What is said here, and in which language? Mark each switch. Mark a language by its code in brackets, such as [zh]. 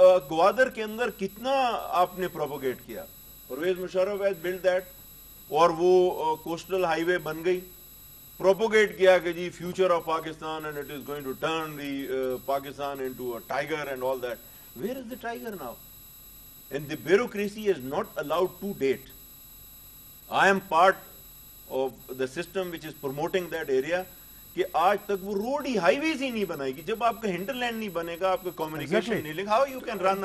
[ur] گوادر کے اندر کتنا آپ نے [en] Propagate کیا, Pervez Musharraf has built that, اور وہ کوسٹل ہائی وے بن گئی, پروپوگیٹ کیا کہ جی future of Pakistan and it is going to turn the Pakistan into a tiger and all that. Where is the tiger now? And the bureaucracy is not allowed to date. I am part of the system which is promoting that area [ur] کہ آج تک وہ road ہی, high ویز ہی نہیں بنائے گی. جب آپ کا ہنٹر لینڈ نہیں بنے گا, آپ کا کمیونیکیشن نہیں لے گا, [en] how you can run